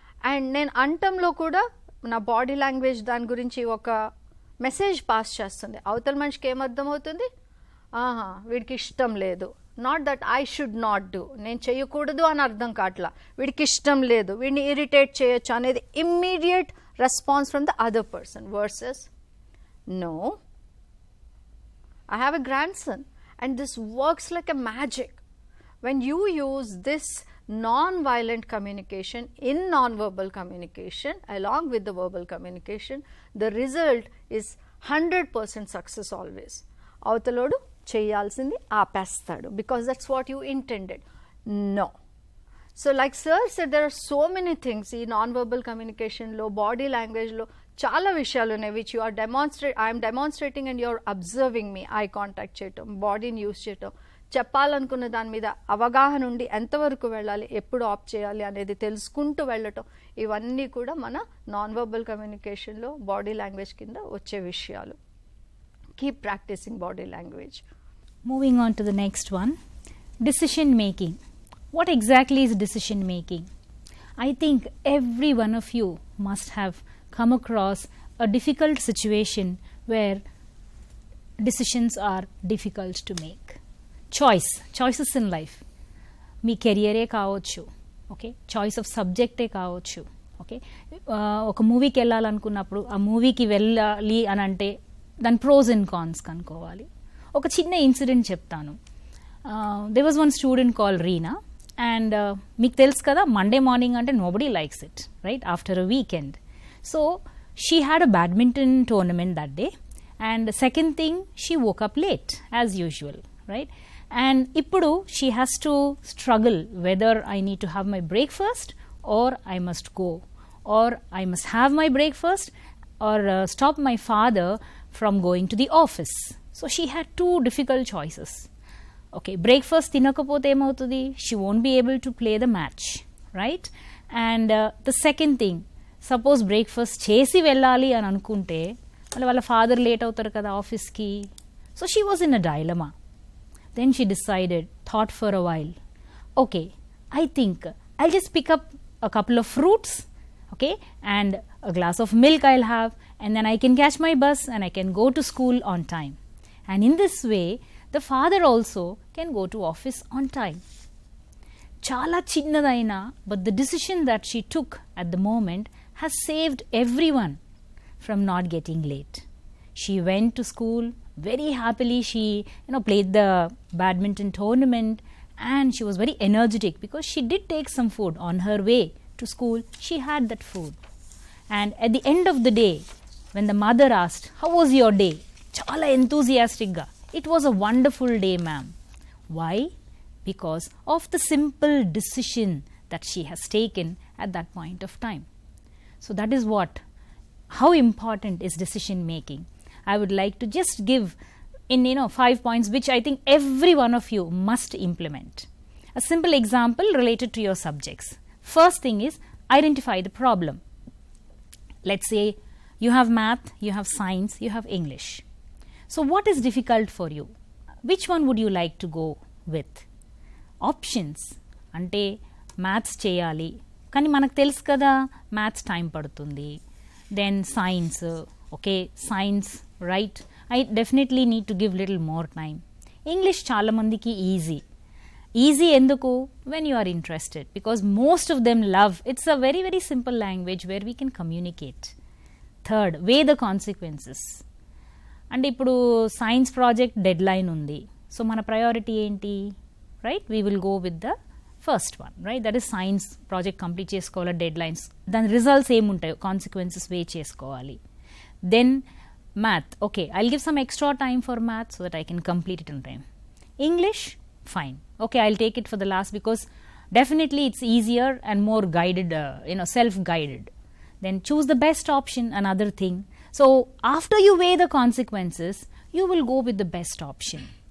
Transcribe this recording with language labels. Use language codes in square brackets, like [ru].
[te] And నేను అంటంలో కూడా నా బాడీ లాంగ్వేజ్ దాని గురించి ఒక మెసేజ్ పాస్ చేస్తుంది. అవతల మనిషికి ఏమర్థమవుతుంది, వీడికి ఇష్టం లేదు. [en] not that I should not do, [te] నేను చేయకూడదు అని అర్థం కావట్లా. వీడికి ఇష్టం లేదు, వీడిని ఇరిటేట్ చేయొచ్చు అనేది [en] Immediate response from the other person. Versus no, I have a grandson and this works like a magic. When you use this non-violent communication in non-verbal communication along with the verbal communication, the result is 100% success always. [te] Avutalodu cheyalsindi aapestadu [en] because that's what you intended. No. So like sir said, there are so many things in non-verbal communication lo, body language lo [te] చాలా విషయాలు ఉన్నాయి [en] Which you are I'm demonstrating and you're observing me. [te] Eye contact చేయటం, బాడీని use చేయటం, చెప్పాలనుకున్న దాని మీద అవగాహన ఉండి ఎంతవరకు వెళ్ళాలి, ఎప్పుడు ఆప్ చేయాలి అనేది తెలుసుకుంటూ వెళ్ళటం, ఇవన్నీ కూడా మన నాన్ వర్బల్ కమ్యూనికేషన్లో బాడీ లాంగ్వేజ్ కింద వచ్చే విషయాలు. [en] Keep practicing body language. Moving on to the next one, decision making. What exactly is decision making? I think every one of you must have come across a difficult situation where decisions are difficult to make. Choices in life. [te] మీ కెరియరే కావచ్చు, okay, choice of సబ్జెక్టే కావచ్చు, okay. ఒక మూవీకి వెళ్ళాలనుకున్నప్పుడు ఆ మూవీకి వెళ్ళాలి అని అంటే దాని ప్రోస్ అండ్ కాన్స్ కనుక్కోవాలి. ఒక చిన్న ఇన్సిడెంట్ చెప్తాను. [en] there was one student call Reena and [te] మీకు తెలుసు కదా, [en] Monday morning అంటే nobody likes it, right, after a weekend. So she had a badminton tournament that day, and the second thing, she woke up late as usual, right? And [te] ippudu [en] she has to struggle whether I need to have my breakfast or I must go, or I must have my breakfast or stop my father from going to the office. So she had two difficult choices. Okay, [te] breakfast tinakapothe emautudi, [en] she won't be able to play the match, right? And the second thing, [te] suppose breakfast చేసి వెళ్ళాలి అని అనుకుంటే మళ్ళీ వాళ్ళ father late అవుతారు కదా ఆఫీస్కి. [en] So she was in a dilemma. Then she decided, thought for a while, okay, I think I'll just pick up a couple of fruits, okay, and a glass of milk I'll have, and then I can catch my bus and I can go to school on time. And in this way the father also can go to office on time. [te] చాలా చిన్నదైనా [en] But the decision that she took at the moment has saved everyone from not getting late. She went to school very happily. She played the badminton tournament and she was very energetic because she did take some food on her way to school. She had that food. And at the end of the day, when the mother asked, "How was your day?" [te] Chala enthusiastic ga. [en] "It was a wonderful day, ma'am." Why? Because of the simple decision that she has taken at that point of time. So that is how important is decision making. I would like to just give in 5 points which I think every one of you must implement. A simple example related to your subjects. First thing is identify the problem. Let's say you have math, you have science, you have English. So what is difficult for you? Which one would you like to go with? [te] Options అంటే maths చేయాలి కానీ మనకు తెలుసు కదా maths time పడుతుంది. [en] Then science, okay science right, I definitely need to give little more time. English [te] చాలామందికి easy ఎందుకు? [en] When you are interested, because most of them love. It's a very very simple language where we can communicate. Third, weigh the consequences. [te] అంటే ఇప్పుడు science project dead line ఉంది, so మన priority ఏంటి? [en] right, we will go with the first one, right, that is science project complete చేసుకోవాలి, deadlines, [te] దాని results ఏముంటాయో [en] Consequences weigh చేసుకోవాలి. Then math, okay, I'll give some extra time for math so that I can complete it in time. English, fine, okay, I'll take it for the last because definitely it's easier and more guided, self-guided. Then choose the best option, another thing. So after you weigh the consequences, you will go with the best option.